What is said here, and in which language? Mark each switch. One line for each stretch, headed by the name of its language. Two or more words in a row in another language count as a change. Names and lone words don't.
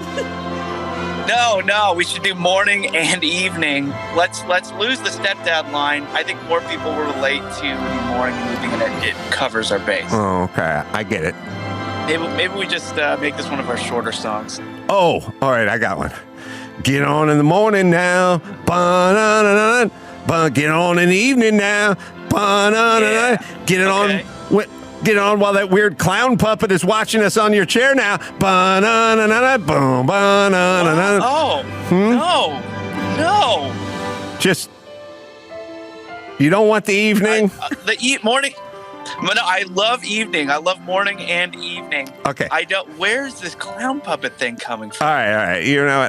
English: No, we should do morning and evening. Let's lose the stepdad line. I think more people will relate to the morning and evening, and it covers our base. Oh, okay. I get it. Maybe we just make this one of our shorter songs. Oh, all right. I got one. Get on in the morning now. Ba-na-na-na. Get on in the evening now. Ba-na-na-na. Get it on. Get on while that weird clown puppet is watching us on your chair now. Ba-na-na-na-na, boom, ba-na-na-na. Oh, no. Just, you don't want the evening? Morning. No, I love evening. I love morning and evening. Okay. Where's this clown puppet thing coming from? All right. You know what?